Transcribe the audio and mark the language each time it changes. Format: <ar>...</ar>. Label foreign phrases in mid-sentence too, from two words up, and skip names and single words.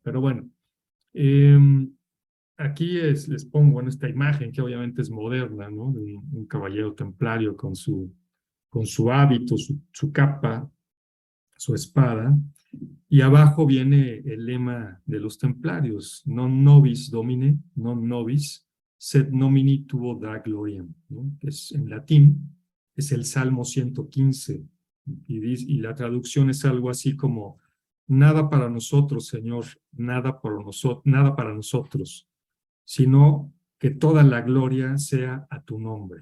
<es>Pero bueno, eh, aquí les pongo en esta imagen, que obviamente es moderna, ¿no? De un caballero templario con su hábito, su capa, su espada, y abajo viene el lema de los templarios:</es> <la>non nobis domine, non nobis, sed nomini tuo da gloriam,</la> <es>¿no? Que es en latín, es el Salmo 115, y la traducción es algo así como: nada para nosotros, Señor, nada para nosotros, sino que toda la gloria sea a tu nombre.</es>